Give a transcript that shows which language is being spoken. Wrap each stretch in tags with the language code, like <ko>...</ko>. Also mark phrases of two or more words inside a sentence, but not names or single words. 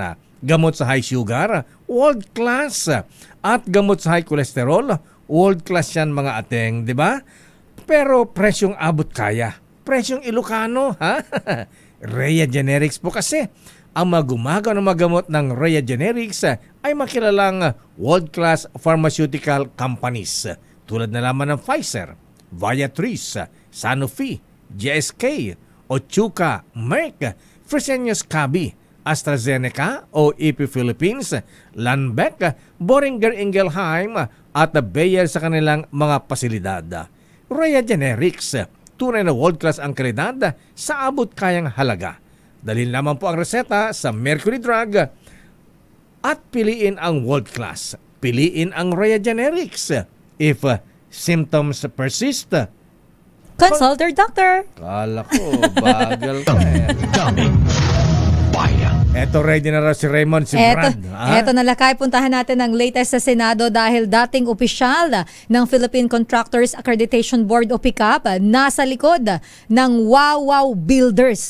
<tl>Gamot sa</tl> <en>high sugar, world class.</en> <tl>At gamot sa</tl> <en>high cholesterol, world class</en> <tl>yan mga ateng, di ba? Pero presyong abot kaya. Presyong Ilocano, ha? Rhea Generics po kasi. Ang magumagaw ng magamot ng Rhea Generics ay makilalang</tl> <en>world-class pharmaceutical companies</en> <tl>tulad na lamang ng Pfizer, Viatris, Sanofi, GSK, Otsuka, Merck, Fresenius Kabi, AstraZeneca o EP Philippines, Lundbeck, Boehringer Ingelheim at Bayer sa kanilang mga pasilidad. Rhea Generics, tunay na world-class ang kalidad sa abot kayang halaga. Dalhin naman po ang reseta sa Mercury Drug at piliin ang</tl> <en>world class.</en> <tl>Piliin ang Rhea Generics.</tl> <en>If symptoms persist, consult your doctor.</en> <tl>Kala ko, bagal ka eh. Eto, ready na raw si Raymond, si Brad. Eto na Lakay, puntahan natin ang latest sa Senado dahil dating opisyal ng Philippine Contractors Accreditation Board o PICAP nasa likod ng Wawaw Builders.</tl>